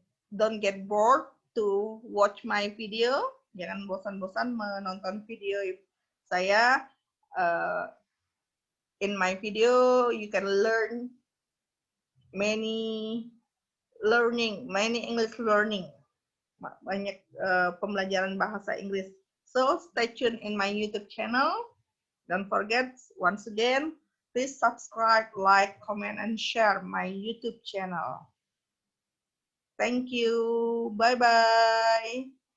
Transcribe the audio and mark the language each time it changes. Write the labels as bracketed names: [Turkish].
[English] Don't get bored to watch my video. [Indonesian] Jangan bosan-bosan menonton video saya. [English] In my video, you can learn many English learning. [Indonesian] Banyak pembelajaran bahasa Inggris. [English] So stay tuned in my YouTube channel. Don't forget, once again, please subscribe, like, comment, and share my YouTube channel. Thank you. Bye-bye.